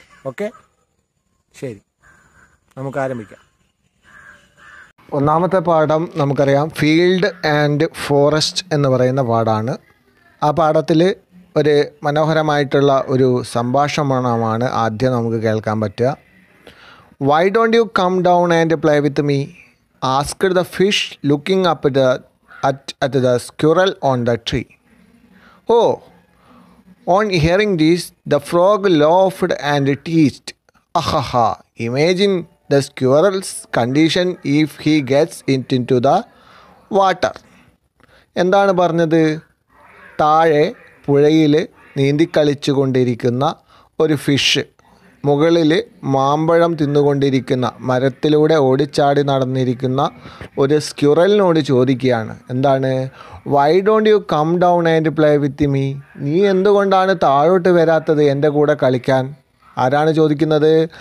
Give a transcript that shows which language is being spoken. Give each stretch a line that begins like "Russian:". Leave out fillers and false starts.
Malayalam: Okay, ശരി, നമുക്ക് ആരംഭിക്കാം. ഒന്നാമത്തെ പാഠം നമുക്കറിയാം, ഫീൽഡ് ആൻഡ് ഫോറസ്റ്റ് എന്ന് പറയുന്ന പാഠമാണ്. ആ പാഠത്തിൽ ഒരു മനോഹരമായിട്ടുള്ള ഒരു സംഭാഷണമാണ് ആദ്യം നമുക്ക് കേൾക്കാൻ പറ്റുക.
English: Why don't you come down and play with me? Asked the fish, looking up at the squirrel on the tree. Oh! On hearing this, the frog laughed and teased. Ahaha! Imagine the squirrel's condition if he gets into the water.
Malayalam: എന്താണ് പറഞ്ഞത്? താഴെ പുഴയിൽ നീന്തിക്കളിച്ചു കൊണ്ടിരിക്കുന്ന ഒരു fish മുകളിൽ മാമ്പഴം തിന്നുകൊണ്ടിരിക്കുന്ന, മരത്തിലൂടെ ഓടിച്ചാടി നടന്നിരിക്കുന്ന ഒരു സ്ക്യുറലിനോട് ചോദിക്കുകയാണ്. എന്താണ്?
English: Why don't you come down and play with me?
Malayalam: നീ എന്തുകൊണ്ടാണ് താഴോട്ട് വരാത്തത് എൻ്റെ കൂടെ കളിക്കാൻ? ആരാണ് ചോദിക്കുന്നത്?